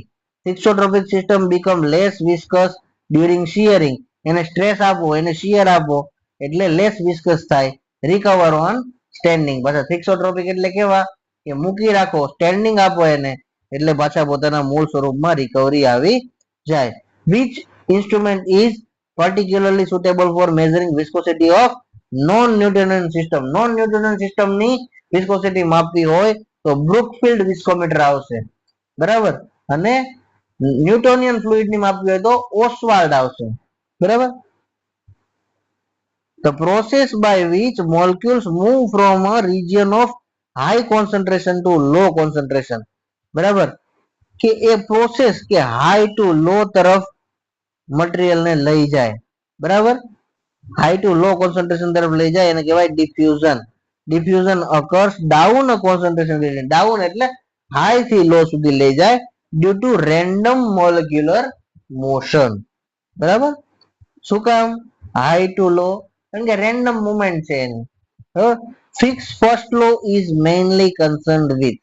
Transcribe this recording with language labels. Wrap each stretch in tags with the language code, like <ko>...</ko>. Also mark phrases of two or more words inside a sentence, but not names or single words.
<en>Thixotropic system become less viscous during shearing.</en> <gu>એને સ્ટ્રેસ આપો, એને શિયર આપો એટલે</gu> <en>less viscous</en> <gu>થાય.</gu> <en>Recover on standing.</en> <gu>પાછા થિક્સોટ્રોપિક એટલે કેવા કે મૂકી રાખો, સ્ટેન્ડિંગ આપો એને એટલે પાછા પોતાના મૂળ સ્વરૂપમાં રિકવરી આવી જાય.</gu> <en>Which instrument is particularly suitable for measuring viscosity of non Newtonian system. non Newtonian system</en> <gu>ની વિસ્કોસિટી માપવી હોય તો બ્રુકફિલ્ડ વિસ્કોમીટર આવશે. બરાબર, અને</gu> <en>Newtonian fluid</en> <gu>ની માપવી હોય તો ઓસ્વાલ્ડ આવશે. બરાબર,</gu> <en>the process by which molecules move from a region of high concentration to low concentration.</en> <gu>બરાબર, કે એ પ્રોસેસ કે</gu> <en>high to low</en> <gu>તરફ મટીરિયલ ને લઈ જાય. બરાબર,</gu> <en>high to low concentration</en> <gu>તરફ લઈ જાય એને કહેવાય ડિફ્યુઝન.</gu> <en>ડિફ્યુઝન occurs down a concentration gradient.</en> <gu>ડાઉન એટલે હાઈ થી લો સુધી લઈ જાય</gu> <en>due to random molecular motion.</en> <gu>બરાબર, શું કામ</gu> <en>high to low?</en> <gu>કારણ કે રેન્ડમ મુવમેન્ટ છે એની.</gu> <en>Fick's first law is mainly concerned with.</en>